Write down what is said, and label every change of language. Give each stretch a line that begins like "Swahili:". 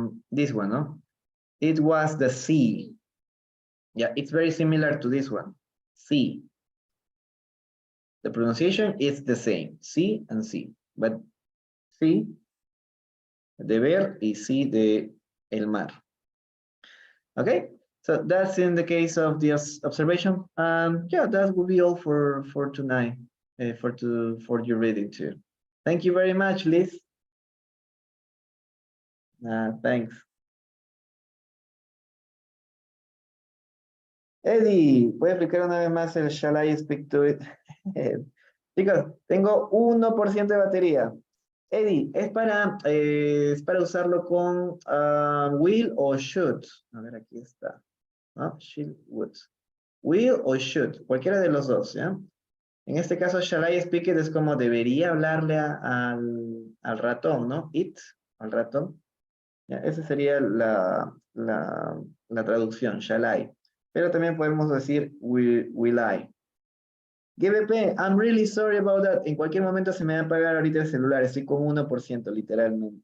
English: This one, no? It was the sea. Yeah, it's very similar to this one. Sea. The pronunciation is the same. Sea and sea.
Spanish: But sea de ver y sí de el mar.
English: Okay, so that's in the case of the observation. Yeah, that will be all for tonight, for your reading too. Thank you very much, Liz. Thanks.
Spanish: Eddie, ¿puede explicar una vez más el
English: shall I speak to it?
Spanish: Chicos, tengo 1% de batería. Eddie, es para usarlo con will o should. A ver, aquí está. ¿No? Should, would. Will o should, cualquiera de los dos, ¿ya? En este caso,
English: shall I speak it
Spanish: es como debería hablarle al ratón, ¿no? It, al ratón. ¿Ya? Esa sería la traducción, shall I. Pero también podemos decir will I.
English: GBP, I'm really sorry about that.
Spanish: En cualquier momento se me va a apagar ahorita el celular. Estoy con 1%, literalmente.